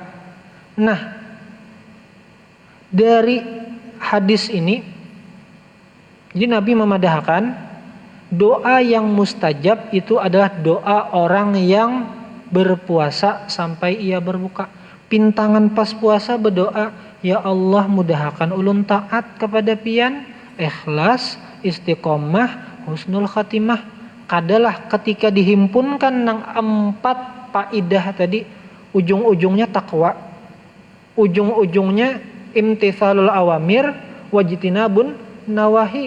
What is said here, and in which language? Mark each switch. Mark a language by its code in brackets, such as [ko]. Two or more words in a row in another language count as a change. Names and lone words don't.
[id] Nah, dari hadis ini, jadi Nabi memadahkan doa yang mustajab itu adalah doa orang yang berpuasa sampai ia berbuka. Pintangan pas puasa berdoa, [bjn] ya Allah mudahkan ulun taat kepada pian, ikhlas, istiqomah, [ar] حسن الخاتمة. [bjn] Kadalah ketika dihimpunkan nang 4 faidah tadi, ujung-ujungnya takwa, ujung-ujungnya [ar] امتثال الأوامر واجتناب النواهي.